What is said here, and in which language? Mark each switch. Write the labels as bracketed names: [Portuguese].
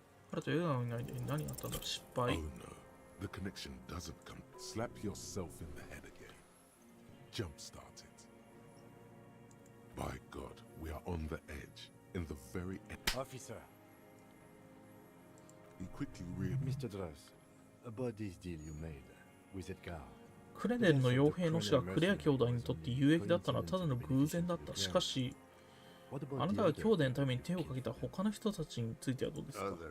[Japanese] 彼とエドガーの間に何があったんだろう。失敗。 [English] Oh no, the connection doesn't come. Slap yourself in the head again. Jumpstart it. By God, we are on the edge. In the very end. Officer. He quickly realized. Mr. Dross, about this deal you made with Edgar. [Japanese] クレネルの傭兵の死がクレア兄弟にとって有益だったのはただの偶然だった。しかし、あなたが兄弟のために手をかけた他の人たちについてはどうですか？